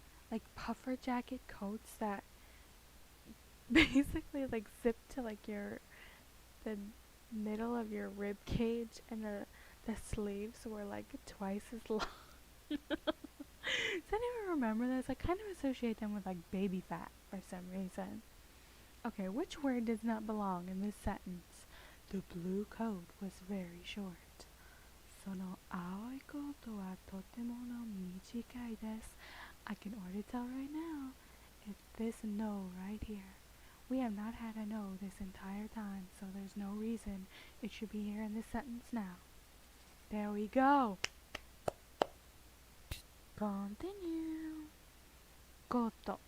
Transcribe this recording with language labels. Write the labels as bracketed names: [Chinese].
[English] Like puffer jacket coats that basically like zip to like the middle of your rib cage, and the sleeves were like twice as long. Does anyone remember this? I kind of associate them with like baby fat for some reason. Okay, which word does not belong in this sentence? The blue coat was very short. [Japanese] その青いコートはとても短いです。 [English] I can already tell right now, it's this no right here. We have not had a no this entire time, so there's no reason it should be here in this sentence now. There we go. Continue. Koto.